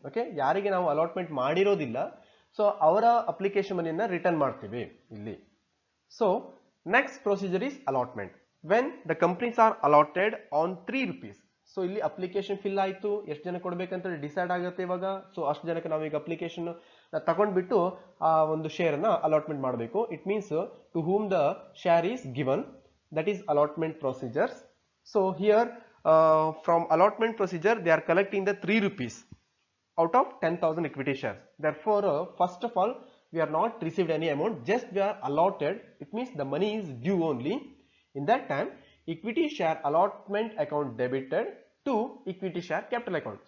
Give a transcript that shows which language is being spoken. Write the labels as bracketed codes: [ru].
[kn] Okay, ಯಾರಿಗೆ ನಾವು allotment ಮಾಡಿರೋದಿಲ್ಲ, so ಅವರ ಅಪ್ಲಿಕೇಶನ್ ಮನಿಯನ್ನ ರಿಟರ್ನ್ ಮಾಡ್ತೀವಿ ಇಲ್ಲಿ. [en] So next procedure is allotment. When the companies are allotted on 3 rupees. [kn] So ಇಲ್ಲಿ ಅಪ್ಲಿಕೇಶನ್ ಫಿಲ್ ಆಯಿತು, ಎಷ್ಟು ಜನ ಕೊಡಬೇಕಂತ ಡಿಸೈಡ್ ಆಗುತ್ತೆ ಇವಾಗ. ಸೊ ಅಷ್ಟು ಜನಕ್ಕೆ ನಾವು ಈಗ ಅಪ್ಲಿಕೇಶನ್ ತಗೊಂಡ್ಬಿಟ್ಟು ಆ ಒಂದು ಶೇರ್ ಅನ್ನ ಅಲಾಟ್ಮೆಂಟ್ ಮಾಡಬೇಕು. [en] It means to whom the share is given, that is allotment procedures. So here from allotment procedure they are collecting the 3 rupees out of 10,000 equity shares. Therefore first of all we are not received any amount, just we are allotted. It means the money is due only. In that time equity share allotment account debited to equity share capital account.